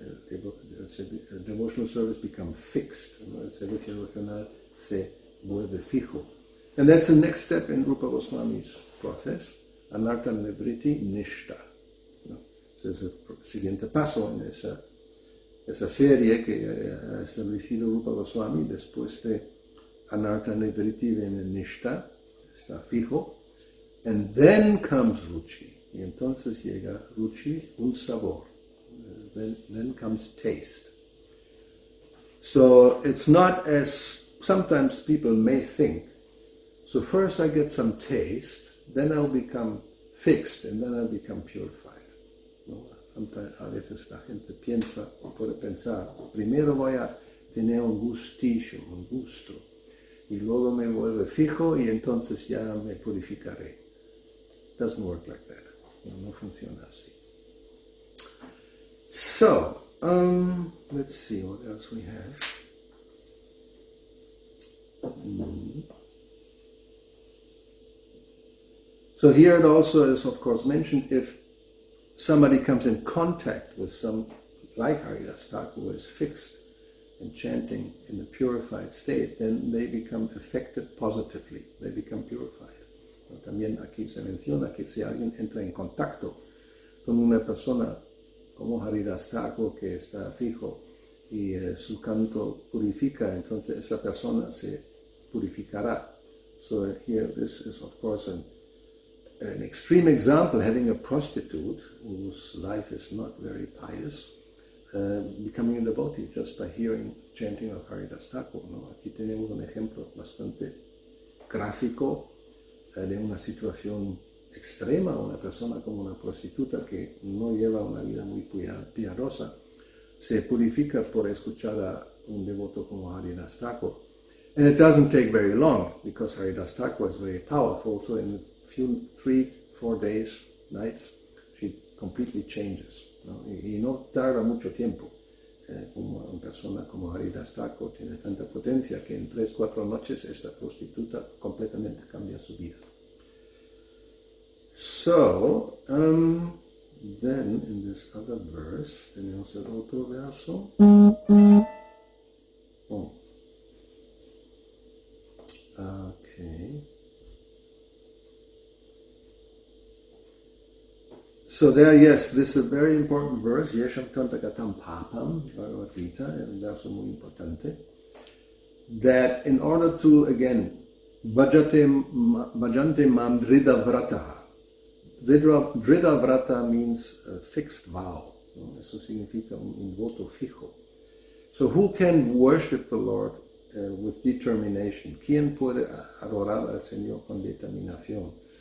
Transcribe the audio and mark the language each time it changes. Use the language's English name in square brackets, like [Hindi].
[English] El devotional service becomes fixed. [Spanish] El servicio devocional se vuelve fijo. [English] And that's the next step in Rupa Goswami's process. [Sanskrit] Anartha nivritti nishta. [Spanish] Ese es el siguiente paso en esa serie que ha establecido Rupa Goswami. Después de Anartha nivritti viene nishta, está fijo. [English] And then comes ruchi. [Spanish] Y entonces llega ruchi, un sabor. [English] Then comes taste. So it's not as sometimes people may think. So first I get some taste, then I'll become fixed, and then I'll become purified. [Spanish] ¿No? A veces la gente piensa o puede pensar, primero voy a tener un gustillo, un gusto, y luego me vuelvo fijo y entonces ya me purificaré. [English] Doesn't work like that. [Spanish] No funciona así. [English] So, let's see what else we have. So here it also is, of course, mentioned if somebody comes in contact with some, like Haridas Thakur, who is fixed and chanting in a purified state, then they become affected positively. They become purified. [Spanish] También aquí se menciona que si alguien entra en contacto con una persona como Haridas Thakur que está fijo y su canto purifica, entonces esa persona se purificará. [English] So here this is of course an extreme example, having a prostitute whose life is not very pious, becoming a devotee just by hearing chanting of Haridas Thakur, ¿no? [Spanish] Aquí tenemos un ejemplo bastante gráfico de una situación extrema, una persona como una prostituta que no lleva una vida muy piadosa, se purifica por escuchar a un devoto como Haridas Thakur. [English] And it doesn't take very long, because Haridas Thakur is very powerful, so in a few 3-4 days, nights, she completely changes. [Spanish] ¿No? Y no tarda mucho tiempo. Como una persona como Haridas Thakur tiene tanta potencia que en 3-4 noches esta prostituta completamente cambia su vida. [English] So, then in this other verse, [Spanish] tenemos el otro verso. [English] Oh. Okay. So there, yes, this is a very important verse, [Sanskrit] Yesham Tantakatam Papam, [English] Bhagavad Gita, [Spanish] un verso muy importante, [English] that in order to, again, [Sanskrit] bhajante mam drida vrataha. [English] Drida vrata means a fixed vow. [Spanish] ¿No? Eso significa un voto fijo. [English] So who can worship the Lord with determination? [Spanish] ¿Quién puede adorar al Señor con determinación?